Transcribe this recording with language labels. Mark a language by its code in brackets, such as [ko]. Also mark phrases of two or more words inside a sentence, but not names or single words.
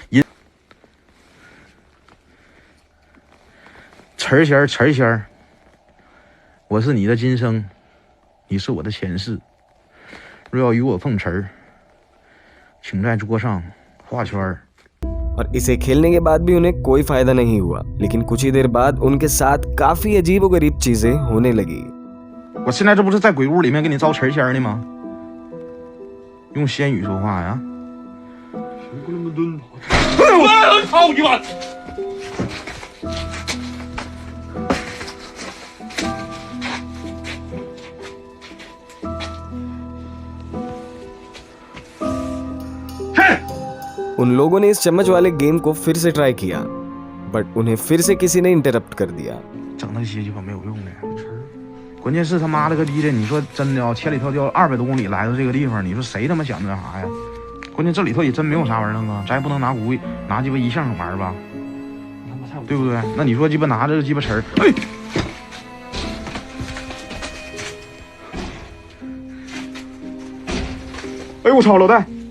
[zh] 词儿仙儿，我是你的今生，你是我的前世。若要与我碰瓷儿，请在桌上画圈儿。 [hi] और इसे खेलने के बाद भी उन्हें कोई फायदा नहीं हुआ, लेकिन कुछ ही देर बाद उनके साथ काफी अजीबोगरीब चीजें होने लगी। [zh] 我现在这不是在鬼屋里面给你招词仙呢吗？用仙语说话呀！我操你妈！ [hi] उन लोगों ने इस चम्मच वाले गेम को फिर से ट्राई किया, बट उन्हें फिर से किसी ने इंटरप्ट कर दिया। [zh] 整那些鸡巴没有用的，关键是他妈了个逼的！你说真的啊，千里迢迢200多公里来到这个地方，你说谁他妈想这啥呀？关键这里头也真没有啥玩意儿啊，咱也不能拿鸡巴一项玩吧，对不对？那你说鸡巴拿着鸡巴词儿，哎呦我操，老戴！